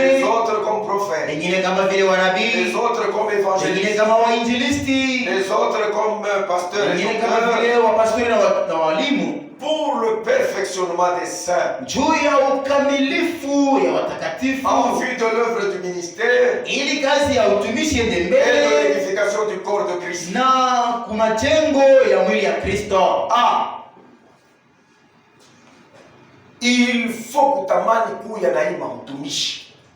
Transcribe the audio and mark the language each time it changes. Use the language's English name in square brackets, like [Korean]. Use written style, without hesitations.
[French] les autres comme prophètes, [Swahili] wengine kama vile wanabii, [French] les autres comme évangélistes, [Swahili] wengine kama wainjilisti, [French] les autres comme pasteurs, [Swahili] wengine kama vile wapastori na walimu, [French] pour le perfectionnement des saints, [Swahili] juu ya ukamilifu ya watakatifu, [French] en vue de l'œuvre du ministère, [Swahili] ili kazi ya utumishi iende [French] et de [Swahili] mbele, [French] l'édification du corps de Christ, [Swahili] na kumajengo ya mwili ya Kristo. [French] Il faut [Swahili] kutamani kuya na hii mtumishi.